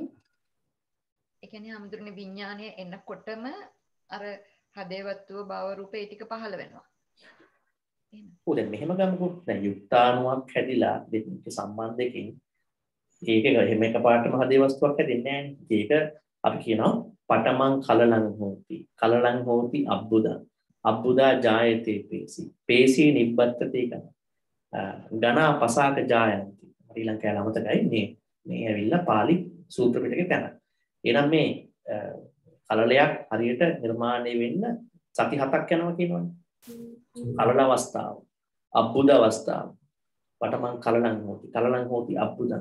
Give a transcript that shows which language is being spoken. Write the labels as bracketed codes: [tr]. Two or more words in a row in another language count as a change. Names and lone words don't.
[si] ඒ කියන්නේ අමුදුරනේ විඥානය එනකොටම අර හදේවත්ව භව රූපේ ටික පහළ වෙනවා. එහෙම. ඔව් දැන් මෙහෙම ගමුකෝ. දැන් යුක්තාණුවක් හැදිලා දෙකක සම්බන්ධයකින් ඒක එහෙම එකපාරටම හදේ වස්තුවක් හැදෙන්නේ නැහැ. ඒක අපි කියනවා [pi] පඨමං කලලං හෝති. කලලං හෝති අබ්බුදං. අබ්බුදා ජායතේ පේසි. පේසි නිබ්බත්තේ කන. ගණා පසාක ජායන්ති. [si] ඊළඟ කැල අමතකයි මේ ඇවිල්ලා පාලි සූත්‍ර පිටකේ තැන. එහෙනම් මේ කලලයක් හරියට නිර්මාණය වෙන්න සති 7ක් යනවා කියනවනේ. කලල අවස්ථාව, අබ්බුද අවස්ථාව, [pi] පඨමං කලලං හෝති අබ්බුදං.